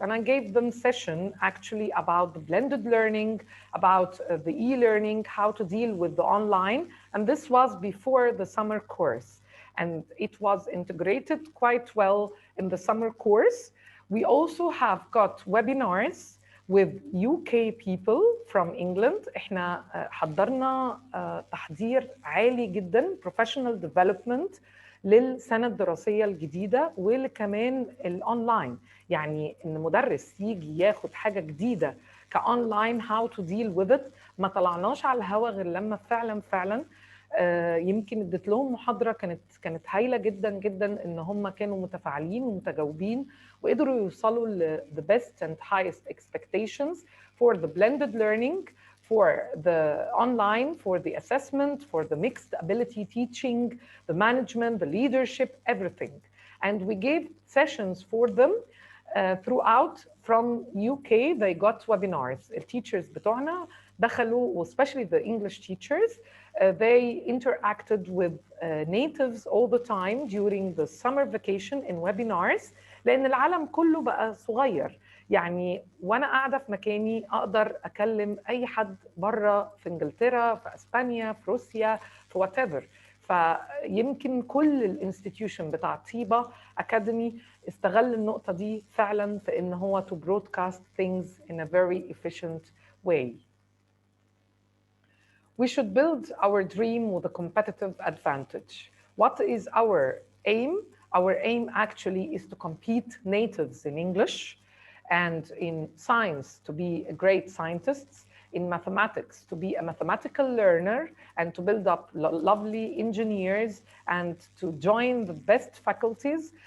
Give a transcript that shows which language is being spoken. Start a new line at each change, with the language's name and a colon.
English: And I gave them session actually about the blended learning, about the e-learning, how to deal with the online. And this was before the summer course. And it was integrated quite well in the summer course. We also have got webinars with UK people from England.
Arabic: احنا حضرنا تحضير عالي جدا
English: professional development
Arabic: للسنة الدراسية الجديدة وكمان الأونلاين. يعني إن مدرس يجي ياخد حاجة جديدة كأونلاين
English: how to deal with it.
Arabic: ما طلعناش على الهوا غير لما فعلا يمكن اديت لهم محاضرة كانت هايلة جدا جدا إن هم كانوا متفاعلين ومتجاوبين وقدروا يوصلوا ل
English: the best and highest expectations for the blended learning, for the online, for the assessment, for the mixed ability teaching, the management, the leadership, everything. And we gave sessions for them throughout from UK. They got webinars. The teachers
Arabic: بتوعنا دخلوا,
English: especially the English teachers, they interacted with natives all the time during the summer vacation in webinars,
Arabic: لأن العالم كله بقى صغير. يعني وانا قاعده في مكاني اقدر اكلم اي حد بره في انجلترا، في اسبانيا، في روسيا، في وات ايفر. فيمكن كل الانستتيوشن بتاع طيبه اكاديمي استغل النقطه دي فعلا في ان هو
English: to broadcast things in a very efficient way. We should build our dream with a competitive advantage. What is our aim? Our aim actually is to compete natives in English, and in science to be great scientists, in mathematics to be a mathematical learner and to build up lovely engineers and to join the best faculties.